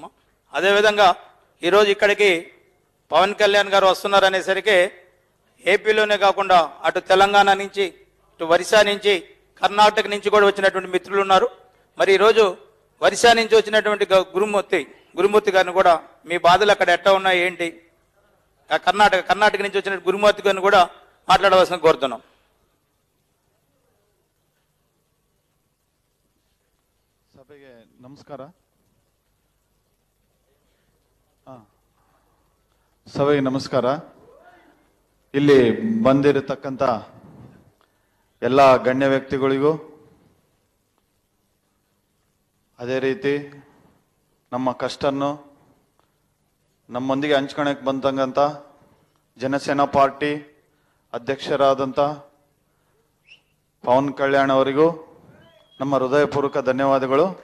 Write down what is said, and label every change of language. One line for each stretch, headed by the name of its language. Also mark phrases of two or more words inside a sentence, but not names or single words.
Telugu: అదేవిధంగా ఈరోజు ఇక్కడికి పవన్ కళ్యాణ్ గారు వస్తున్నారనేసరికి ఏపీలోనే కాకుండా అటు తెలంగాణ నుంచి, ఇటు ఒరిస్సా నుంచి, కర్ణాటక నుంచి కూడా వచ్చినటువంటి మిత్రులు ఉన్నారు. మరి ఈరోజు ఒరిస్సా నుంచి వచ్చినటువంటి గురుమూర్తి గారిని కూడా మీ బాధలు అక్కడ ఎట్లా ఉన్నాయి ఏంటి, కర్ణాటక నుంచి వచ్చిన గురుమూర్తి గారిని కూడా మాట్లాడవలసిన కోరుతున్నాం.
Kannada: ಸಭೆಗೆ ನಮಸ್ಕಾರ. ಸಭೆಗೆ ನಮಸ್ಕಾರ. ಇಲ್ಲಿ ಬಂದಿರತಕ್ಕಂಥ ಎಲ್ಲ ಗಣ್ಯ ವ್ಯಕ್ತಿಗಳಿಗೂ, ಅದೇ ರೀತಿ ನಮ್ಮ ಕಷ್ಟನ್ನು ನಮ್ಮೊಂದಿಗೆ ಹಂಚ್ಕೊಳಕ್ಕೆ ಬಂದಂಥ ಜನಸೇನಾ ಪಾರ್ಟಿ ಅಧ್ಯಕ್ಷರಾದಂಥ ಪವನ್ ಕಲ್ಯಾಣ್ ಅವರಿಗೂ ನಮ್ಮ ಹೃದಯಪೂರ್ವಕ ಧನ್ಯವಾದಗಳು.